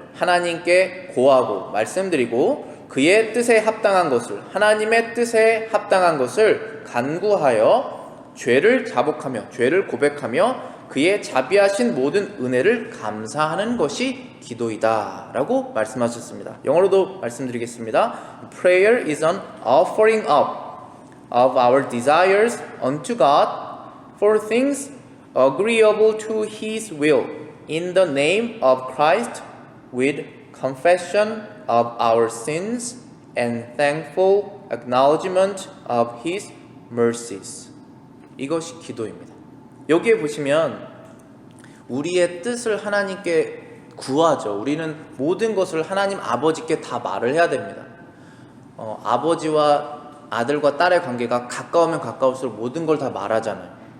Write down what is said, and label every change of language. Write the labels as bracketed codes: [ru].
[ko] 하나님께 고하고 말씀드리고 그의 뜻에 합당한 것을, 하나님의 뜻에 합당한 것을 간구하여 죄를 자복하며 죄를 고백하며 그의 자비하신 모든 은혜를 감사하는 것이 기도이다 라고 말씀하셨습니다. 영어로도 말씀드리겠습니다. [en] Prayer is an offering up of our desires unto God for things agreeable to His will in the name of Christ with confession of our sins and thankful acknowledgement of His mercies. [ko] 이것이 기도입니다. 여기에 보시면 우리의 뜻을 하나님께 구하죠. 우리는 모든 것을 하나님 아버지께 다 말을 해야 됩니다. 아버지와 아들과 딸의 관계가 가까우면 가까울수록 모든 걸 다 말하잖아요.